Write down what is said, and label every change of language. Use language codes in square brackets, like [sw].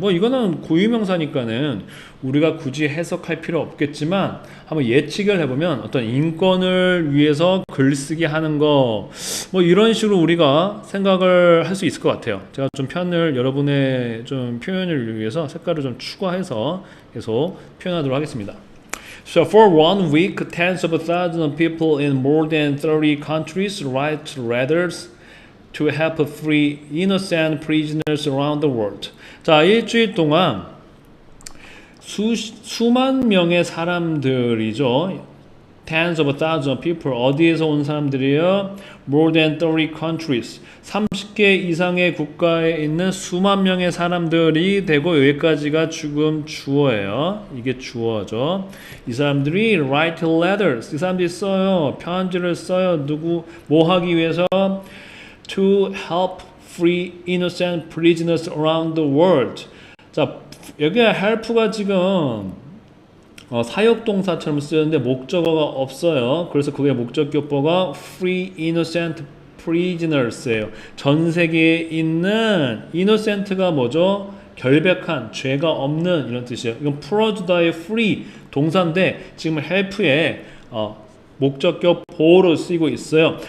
[ko] 뭐 이거는 고유명사니까는 우리가 굳이 해석할 필요 없겠지만 한번 예측을 해보면 어떤 인권을 위해서 글쓰기 하는 거 뭐 이런 식으로 우리가 생각을 할 수 있을 것 같아요. 제가 좀 여러분의 좀 표현을 위해서 색깔을 좀 추가해서 계속 표현하도록 하겠습니다. [en] So for 1 week, tens of thousands of people in more than 30 countries write letters to help free innocent prisoners around the world. [ko] 자, 일주일 동안 수만 명의 사람들이죠. [en] Tens of thousands of people. [ko] 어디에서 온 사람들이에요? [en] More than 30 countries. 30개 [ko] 30개 이상의 국가에 있는 수만 명의 사람들이 되고 여기까지가 지금 주어예요. 이게 주어죠. 이 사람들이 [en] write letters. [ko] 이 사람들이 써요. 편지를 써요. 뭐 하기 위해서? [en] To help free innocent prisoners around the world. [ko] 자, 여기 help가 지금 사역동사처럼 쓰였는데 목적어가 없어요. 그래서 그게 목적격보가 [en] free innocent prisoners [ko] 예요. 전 세계에 있는 innocent가 뭐죠? 결백한, 죄가 없는 이런 뜻이에요. 이건 풀어주다의 free 동사인데 지금 help에 목적격 보호로 쓰이고 있어요.